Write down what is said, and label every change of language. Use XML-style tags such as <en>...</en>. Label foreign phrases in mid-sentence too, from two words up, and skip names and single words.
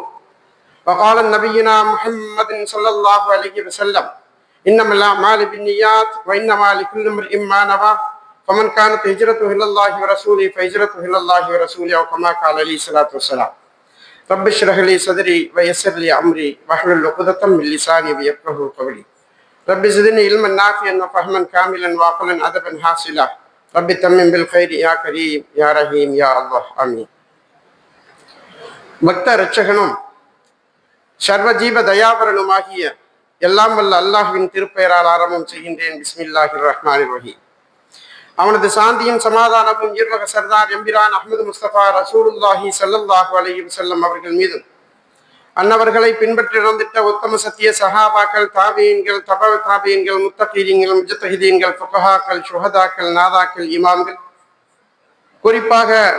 <ar>وقال نبينا محمد صلى الله عليه وسلم إنما الأعمال بالنيات وإنما لكل امرئ ما نوى فمن كانت هجرته إلى الله ورسوله فهجرته إلى الله ورسوله أو كما قال عليه الصلاة والسلام. رب اشرح لي صدري ويسر لي أمري واحلل عقدة من لساني ليفقهوا قولي. رب زدني علما نافعا وفهما كاملا وعقلا أدبا حاصلا. رب تمم بالخير يا كريم يا رحيم يا الله آمين.</ar> <ta>பக்த இரட்சகனும் சர்வஜீவ தயாபரனுமாகிய எல்லாம் வல்ல அல்லாஹ்வின் திருப்பெயரால் ஆரம்பம் செய்கின்றேன்.</ta> <ar>بسم الله الرحمن الرحيم.</ar> <ta>அவனது சாந்தியும் சமாதானமும் ஈர்வக சர்தார் எம்பிரான் அஹ்மது முஸ்தபா</ta> <ar>رسول الله صلى الله عليه وسلم</ar> <ta>அவர்கள் மீதும் அன்னவர்களை பின்பற்றி நடந்திட்ட உத்தம சத்திய சஹாபாக்கள், தாபீன்கள், தபவ தாபீன்கள், முத்தகீன்கள், முஜ்தஹிதீன்கள், ஃபுகஹாக்கள், ஷுஹதாக்கள், நாதாக்கள், இமாம்கள், குறிப்பாக</ta>